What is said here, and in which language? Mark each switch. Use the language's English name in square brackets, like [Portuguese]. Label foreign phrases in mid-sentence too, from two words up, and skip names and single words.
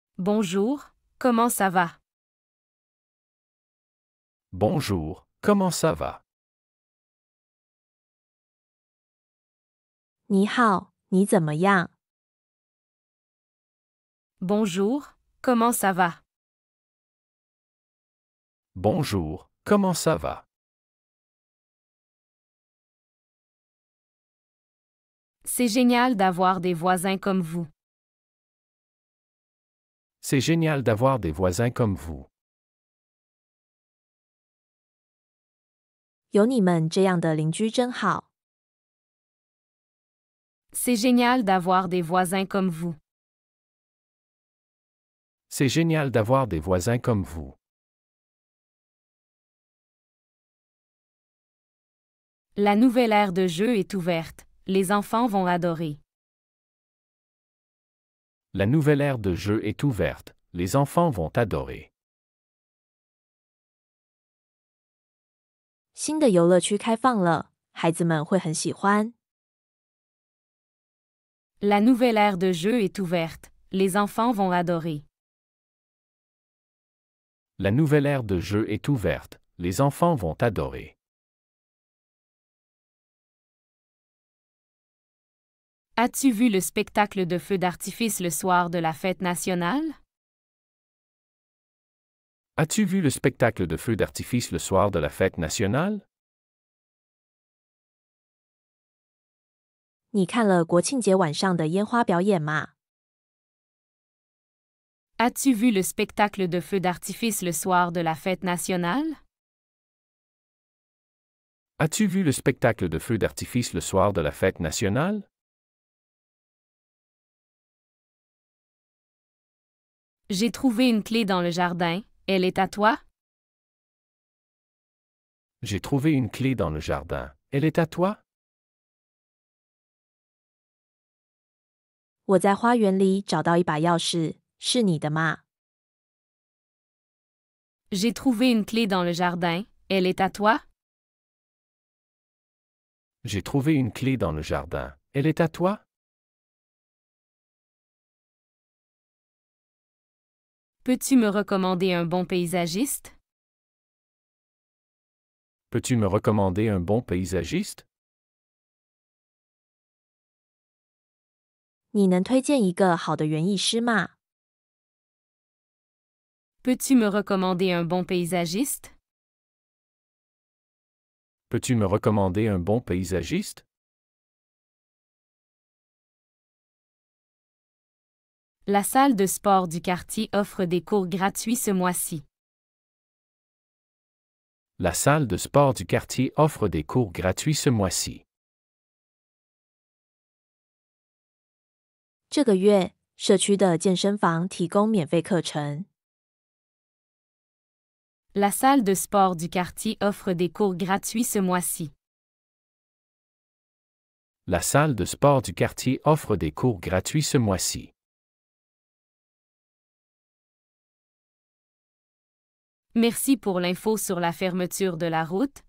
[French] Bonjour, comment ça va? Bonjour, comment ça va? [Chinese] 你好，你怎么样？ [French] Bonjour, comment ça va? Bonjour, comment ça va? C'est génial d'avoir des voisins comme vous. C'est génial d'avoir des voisins comme vous. [Chinese] 有你们这样的邻居真好。 [French] C'est génial d'avoir des voisins comme vous. C'est génial d'avoir des voisins comme vous. La nouvelle aire de jeu est ouverte. Les enfants vont adorer. La nouvelle ère de jeu est ouverte. Les enfants vont adorer. [Chinese] 新的游乐区开放了，孩子们会很喜欢。 [French] La nouvelle aire de jeu est ouverte. Les enfants vont adorer. La nouvelle ère de jeu est ouverte. Les enfants vont adorer. As-tu vu le spectacle de feux d'artifice le soir de la fête nationale? As-tu vu le spectacle de feux d'artifice le soir de la fête nationale? [Chinese] 你看了国庆节晚上的烟花表演吗？ [French] As-tu vu le spectacle de feux d'artifice le soir de la fête nationale? As-tu vu le spectacle de feux d'artifice le soir de la fête nationale? J'ai trouvé une clé dans le jardin. Elle est à toi? J'ai trouvé une clé dans le jardin. Elle est à toi? [Chinese] 我在花园里找到一把钥匙，是你的吗？ [French] J'ai trouvé une clé dans le jardin. Elle est à toi? J'ai trouvé une clé dans le jardin. Elle est à toi? Peux-tu me recommander un bon paysagiste? Peux-tu me recommander un bon paysagiste? [Chinese] 你能推荐一个好的园艺师吗？ [French] Peux-tu me recommander un bon paysagiste? Peux-tu me recommander un bon paysagiste? La salle de sport du quartier offre des cours gratuits ce mois-ci. La salle de sport du quartier offre des cours gratuits ce mois-ci. [Chinese] 这个月，社区的健身房提供免费课程。 [French] La salle de sport du quartier offre des cours gratuits ce mois-ci. La salle de sport du quartier offre des cours gratuits ce mois-ci. Merci pour l'info sur la fermeture de la route.